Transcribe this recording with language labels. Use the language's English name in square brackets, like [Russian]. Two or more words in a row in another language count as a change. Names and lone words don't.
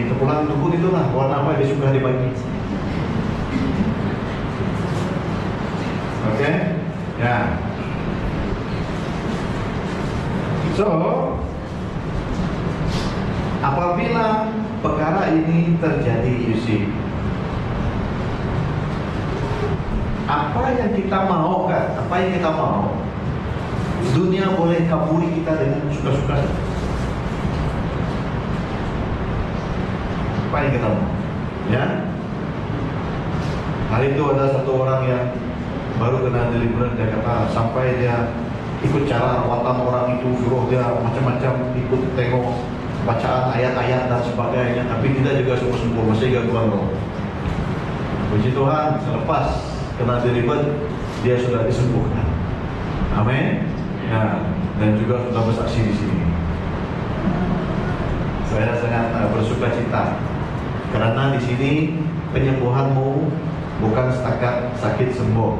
[Malay] Kepulang dukun itulah warna apa yang suka dibagi. Oke? Ya. So, apabila perkara ini terjadi, [English] you see, [Malay] apa yang kita mau kan? Apa yang kita mau? Dunia boleh kaburi kita dengan suka-suka. Apa yang kita mau? Ya. Hari itu ada satu orang yang baru kena deliverance. Dia kata sampai dia ikut cara rawatan orang itu, suruh dia macam-macam, ikut tengok bacaan ayat-ayat dan sebagainya, tapi tidak juga sembuh-sembuh, masih gangguan roh. Puji Tuhan, selepas kena deliverance dia sudah disembuhkan. Amin. Ya, dan juga sudah bersaksi di sini. Saya sangat bersuka cita karena di sini penyembuhanmu bukan setakat sakit sembuh.